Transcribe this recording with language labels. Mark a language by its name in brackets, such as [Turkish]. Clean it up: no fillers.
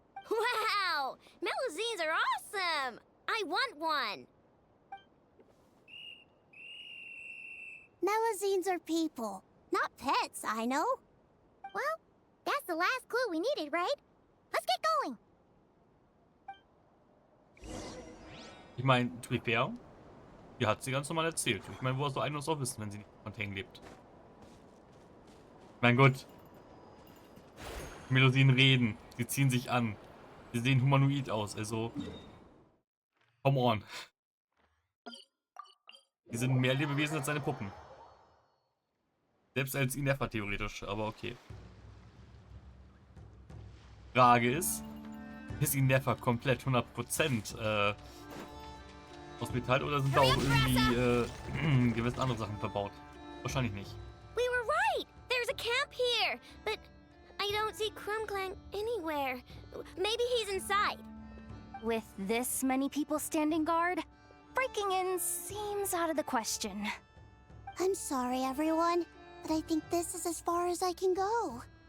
[English] Wow! Melazines are awesome! I want one! Melazines are people, not pets, I know. Well, that's the last clue we needed, right? Let's get going. [German] Ich meine, [English] to be fair, [German] die hat sie ganz normal erzählt. Ich meine, woher soll Ainos auch wissen, wenn sie nicht in Fontaine lebt? Mein Gott. Melodien reden. Sie ziehen sich an. Sie sehen humanoid aus, also. [English] Come on. [German] Die sind mehr Lebewesen als seine Puppen. Selbst als Inefa theoretisch, aber okay. Frage ist Inefa komplett 100% aus Metall oder sind da auch irgendwie gewisse andere Sachen verbaut? Wahrscheinlich nicht. [English] We were right! There's a camp here! But I don't see Krumklang anywhere. Maybe he's inside. With this many people standing guard, breaking in seems out of the question. I'm sorry, everyone, but I think this is as far as I can go.